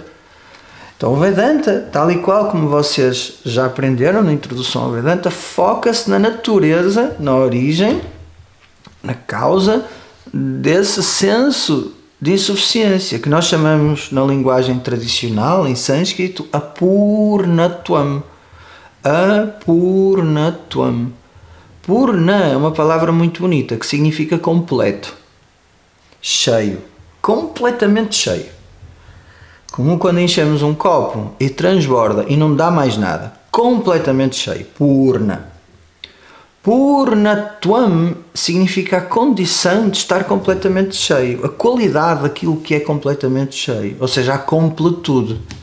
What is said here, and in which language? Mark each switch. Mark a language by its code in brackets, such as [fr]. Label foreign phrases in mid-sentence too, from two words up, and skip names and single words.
[pt] Então o Vedanta, tal e qual como vocês já aprenderam na introdução ao Vedanta, foca-se na natureza, na origem, na causa desse senso de insuficiência, que nós chamamos na linguagem tradicional, em sânscrito, apurnatvam. Apurnatvam. Purna é uma palavra muito bonita, que significa completo, cheio, completamente cheio. Como quando enchemos um copo e transborda e não dá mais nada, completamente cheio, purna. Purnatvam significa a condição de estar completamente cheio, a qualidade daquilo que é completamente cheio, ou seja, a completude.